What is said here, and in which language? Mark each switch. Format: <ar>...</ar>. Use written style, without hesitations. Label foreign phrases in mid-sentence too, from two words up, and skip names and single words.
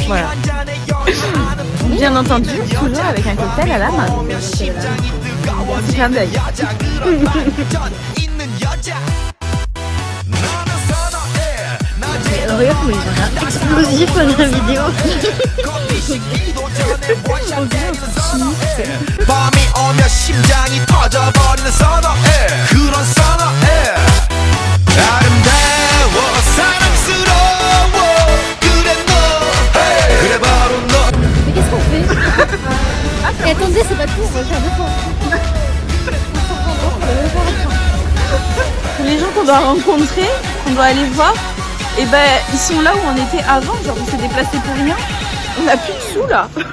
<fr>Voilà. Bien entendu, toujours avec un cocktail à la main. C'est clin d'œil. Regarde comment ils ont l'air explosifs dans la vidéo.</fr> <ko>밤이 오면 심장이 터져버리는 선어해 그런 선어해 아름다워 사랑스러워 그래 너 그래 바로 너.</ko> <fr>Mais qu'est-ce qu'on fait? Et attendez, c'est pas tout, on va faire deux fois. Les gens qu'on doit rencontrer, qu'on doit aller voir, et ben ils sont là où on était avant, genre on s'est déplacé pour rien. On a plus de sous là.</fr>